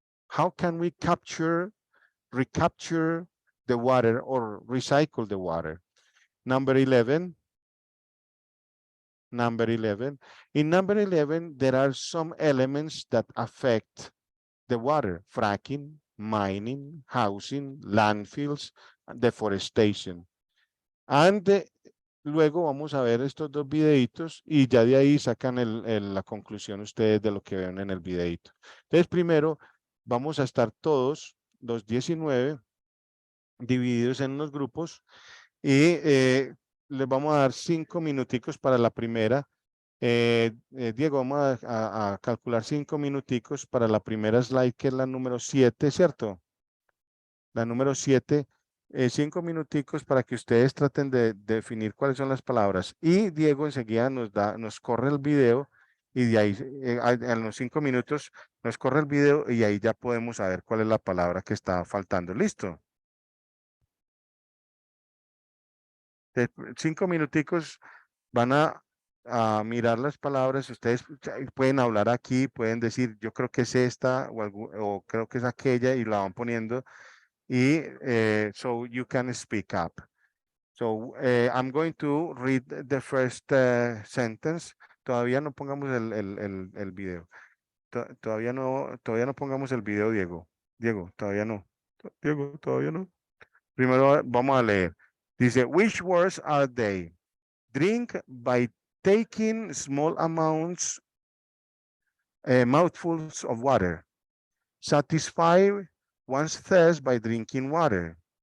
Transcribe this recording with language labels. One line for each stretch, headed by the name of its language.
English: How can we recapture the water or recycle the water? Number 11. Number 11. In number 11, there are some elements that affect the water: fracking, mining, housing, landfills, and deforestation.
Spanish: And luego vamos a ver estos dos videitos y ya de ahí sacan la conclusión ustedes de lo que ven en el videito. Entonces, primero vamos a estar todos, los 19, divididos en unos grupos y les vamos a dar 5 minuticos para la primera. Diego, vamos a calcular 5 minuticos para la primera slide, que es la número 7, ¿cierto? La número 7, 5 minuticos para que ustedes traten de definir cuáles son las palabras. Y Diego enseguida nos corre el video y de ahí, en los 5 minutos, nos corre el video y ahí ya podemos saber cuál es la palabra que está faltando. ¿Listo? 5 minuticos van a mirar las palabras. Ustedes pueden hablar aquí, pueden decir, yo creo que es esta o creo que es aquella y la van poniendo.
English: Y so you can speak up. So I'm going to read the first sentence.
Spanish: Todavía no pongamos el video. Todavía no pongamos el video, Diego. Diego, todavía no. Diego, todavía no. Primero vamos a leer.
English: Dice, which words are they? Drink by taking small amounts, mouthfuls of water. Satisfy one's thirst by drinking water.